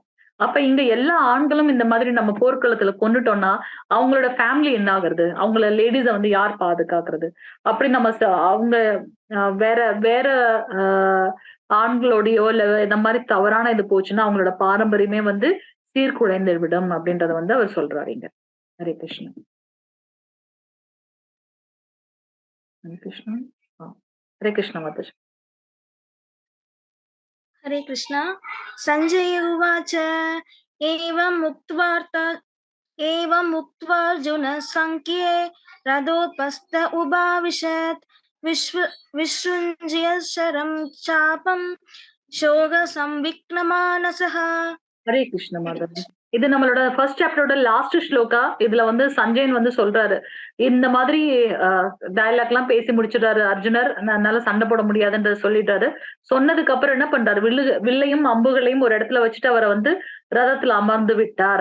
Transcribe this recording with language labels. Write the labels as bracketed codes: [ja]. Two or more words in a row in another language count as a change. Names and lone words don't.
[ta] அப்ப இங்க எல்லா ஆண்களும் இந்த மாதிரி நம்ம போர்க்களத்துல கொண்டுட்டோம்னா அவங்களோட ஃபேமிலி என்ன ஆகுறது? அவங்கள லேடிஸ வந்து யார் பாதுகாக்கிறது? அப்படி நம்ம அவங்க வேற வேற ஆண்களோடயோ இல்ல இந்த மாதிரி தவறான இது போச்சுன்னா அவங்களோட பாரம்பரியமே வந்து சீர்குலைந்து விடும் அப்படின்றத வந்து அவர் சொல்றாரு இங்க. ஹரே கிருஷ்ணா. [hi] हरे कृष्ण. हरे कृष्ण माताजी. हरे कृष्ण. [sa] संजय उवाच एवम् उक्त्वार्जुन संख्ये रथोपस्थ उभाविशत् विसृज्य शरं चापं शोकसंविघ्नमानसः. [ta] ஹரே கிருஷ்ண மாதாஜி. இது நம்மளோட [en] first chapterோட last sloka. [ta] இதுல வந்து சஞ்சயன் வந்து சொல்றாரு, இந்த மாதிரி டயலாக் எல்லாம் பேசி முடிச்சிட்டாரு அர்ஜுனர். என்னால சண்டை போட முடியாதுன்றத சொல்லிட்டாரு. சொன்னதுக்கு அப்புறம் என்ன பண்றாரு? வில்லையும் அம்புகளையும் ஒரு இடத்துல வச்சுட்டு அவரை வந்து ரதத்துல அமர்ந்து விட்டார்.